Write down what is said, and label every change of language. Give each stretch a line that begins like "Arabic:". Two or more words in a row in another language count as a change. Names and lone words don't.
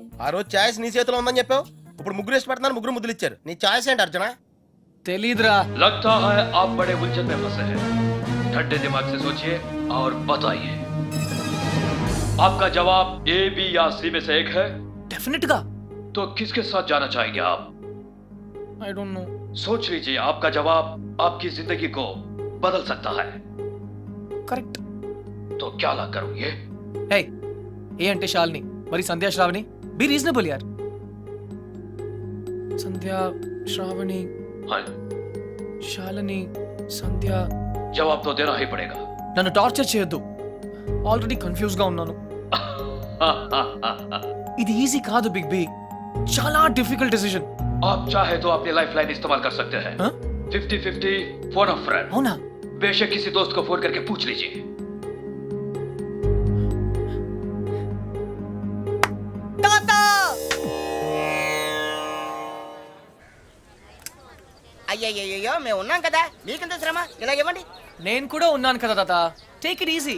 Telugu: రోజు ఛాయిస్ నీ చేతిలో ఉందని చెప్పావు. ఇప్పుడు ముగ్గురు వేసి పెడుతున్నారు, ముగ్గురు ముద్దులు ఇచ్చారు. నీ ఛాయిస్ ఏంటి అర్జున? తెలీదురా.
Hindi: लगता है आप बड़े उलझन में फंसे हैं. ठंडे दिमाग से सोचिए और बताइए. आपका जवाब ए, बी या सी में से एक है.
Telugu: డెఫినెట్ గా.
Hindi: तो किसके साथ जाना चाहेंगे आप?
English: I don't know.
Hindi: सोच लीजिए, आपका जवाब आपकी जिंदगी को बदल सकता है.
Telugu: కరెక్ట్.
Hindi: तो क्या ला करोगे?
Telugu: హే, ఏ అంటే శాలిని, మరి సంధ్యా శ్రావణి.
English: be reasonable
Telugu: యార్. సంధ్యా శ్రావణి
Hindi: हाँ,
Telugu: శాలిని సంధ్య.
Hindi: जवाब तो देना ही पड़ेगा.
Telugu: నన్ను టార్చర్ చేయొద్దు. ఆల్రెడీ కన్ఫ్యూజ్ గా ఉన్నాను. ఇది ఈజీ కాదు బిగ్ బి. చాలా
English: difficult decision.
Hindi: आप चाहे तो अपनी
English: life line
Hindi: इस्तेमाल कर सकते हैं.
English: 50-50 phone a friend.
Telugu: అవునా?
Hindi: बेशक किसी दोस्त को फोन करके पूछ लीजिए.
Telugu: అయ్యయ్యో మేము ఉన్నాం కదా, మీకెంత శ్రమ, ఇలా ఇవ్వండి. నేను కూడా ఉన్నాను కదా తాత.
English: take it easy.